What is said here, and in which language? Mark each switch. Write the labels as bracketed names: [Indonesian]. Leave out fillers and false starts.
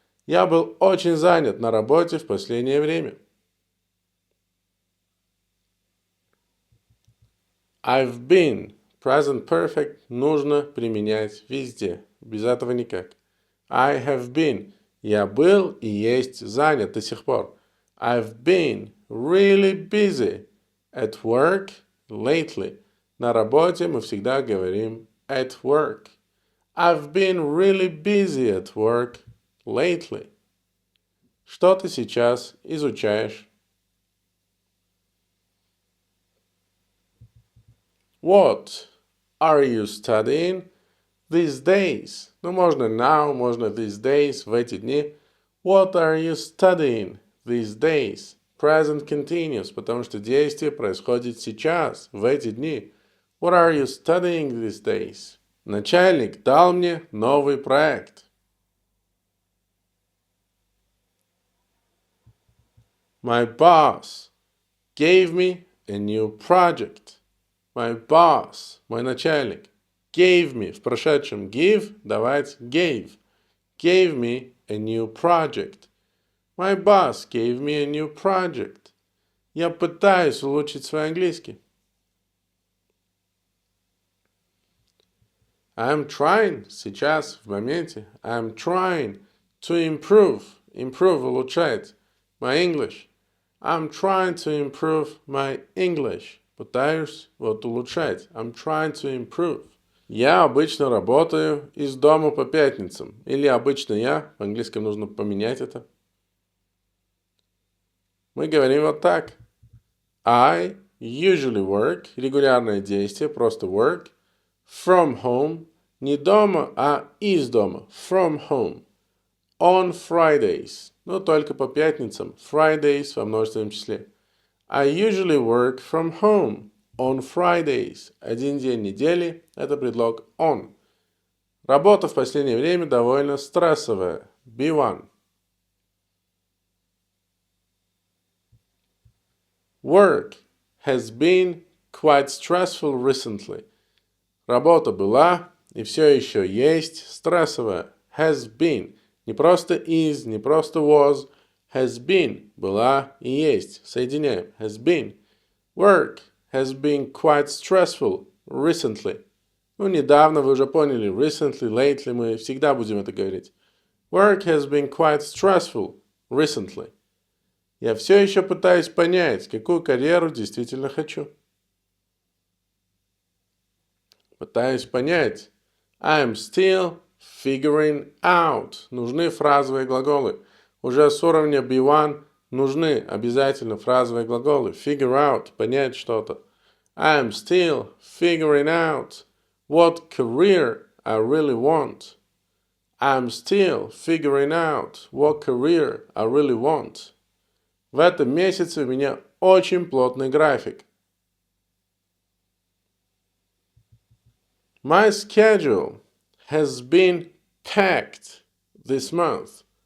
[Russian] Я был очень занят на работе в последнее время. [English] I've been. [Russian] Present perfect нужно применять везде. Без этого никак. [English] I have been. [Russian] Я был и есть занят до сих пор. [English] I've been really busy at work lately. [Russian] На работе мы всегда говорим [English] at work. I've been really busy at work lately. [Russian] Что ты сейчас изучаешь? [English] What are you studying these days? [Russian] Ну, можно now, можно [English] these days, [Russian] в эти дни. [English] What are you studying these days? [Russian] Present continuous, потому что действие происходит сейчас, в эти дни. [English] What are you studying these days? [Russian] Начальник дал мне новый проект. [English] My boss gave me a new project. My boss, [Russian] мой начальник, [English] gave me, [Russian] в прошедшем [English] give, [Russian] давать [English] gave. Gave me a new project. My boss gave me a new project. [Russian] Я пытаюсь улучшить свой английский. [English] I'm trying, [Russian] сейчас, в моменте. [English] I'm trying to improve. Improve, [Russian] улучшать. [English] My English. I'm trying to improve my English. [Russian] Пытаюсь вот улучшать. [English] I'm trying to improve. [Russian] Я обычно работаю из дома по пятницам. Или обычно я. В английском нужно поменять это. Мы говорим вот так. [English] I usually work. [Russian] Регулярное действие, просто work. [English] From home. [Russian] Не дома, а из дома. [English] From home. On Fridays. [Russian] но только по пятницам. Fridays во множественном числе. [English] I usually work from home on Fridays. [Russian] Один день недели – это предлог on. Работа в последнее время довольно стрессовая. B1. [English] Work has been quite stressful recently. [Russian] Работа была и все еще есть стрессовая. [English] Has been. [Russian] Не просто is, не просто was. [English] Has been. [Russian] Была и есть. Соединяем. Has been. [English] Work has been quite stressful recently. [Russian] Ну, недавно, вы уже поняли. [English] Recently, lately, [Russian] мы всегда будем это говорить. [English] Work has been quite stressful recently. [Russian] Я все еще пытаюсь понять, какую карьеру действительно хочу. Пытаюсь понять. [English] I'm still figuring out. [Russian] Нужны фразовые глаголы. Уже с уровня B1 нужны обязательно фразовые глаголы. [English] Figure out. [Russian] Понять что-то. [English] I'm still figuring out what career I really want. I'm still figuring out what career I really want. [Russian] В этом месяце у меня очень плотный график. [English] My schedule has been packed this month.